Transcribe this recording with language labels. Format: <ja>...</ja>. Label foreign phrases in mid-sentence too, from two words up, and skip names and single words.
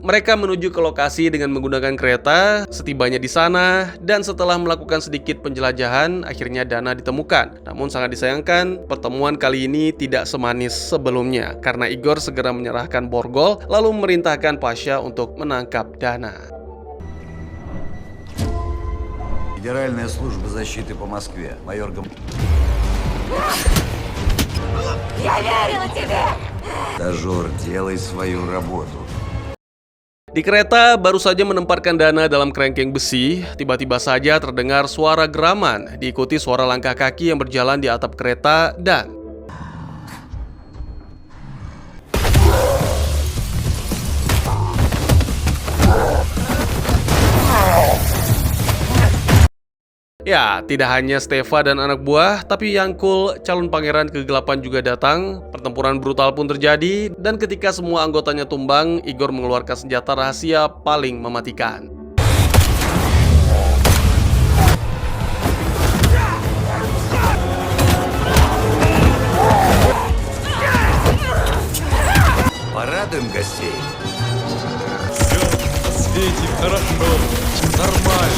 <id>Mereka menuju ke lokasi dengan menggunakan kereta. Setibanya di sana dan setelah melakukan sedikit penjelajahan, akhirnya Dana ditemukan. Namun sangat disayangkan, pertemuan kali ini tidak semanis sebelumnya. Karena Igor segera menyerahkan borgol lalu memerintahkan Pasha untuk menangkap Dana.</id> <ru>Федеральная служба защиты по Москве. Майор Гам... Я верила тебе! Стажер, делай свою работу.</ru> <id>Di kereta baru saja menempatkan Dana dalam kerangkeng besi, tiba-tiba saja terdengar suara geraman, diikuti suara langkah kaki yang berjalan di atap kereta dan ya, tidak hanya Stefan dan anak buah, tapi Yangkul, calon pangeran kegelapan juga datang. Pertempuran brutal pun terjadi, dan ketika semua anggotanya tumbang, Igor mengeluarkan senjata rahasia paling mematikan.</id> <ru>Порадуем гостей. Все на свете хорошо, нормально.</ru>